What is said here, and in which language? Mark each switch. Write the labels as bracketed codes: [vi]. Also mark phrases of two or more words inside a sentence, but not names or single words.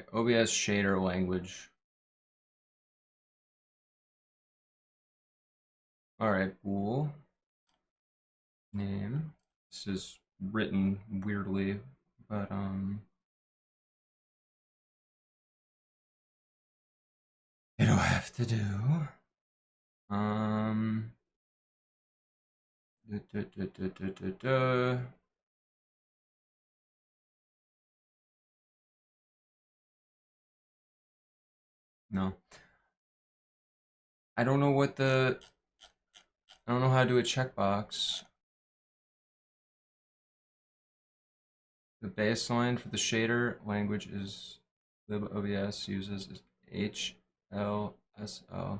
[en] OBS shader language. All right. Bool. Name. This is written weirdly, but it'll have to do. Um. duh, duh, duh, duh, duh, duh, duh. No. I don't know what the. I don't know how to do a checkbox. The baseline for the shader language is libOBS uses HLSL.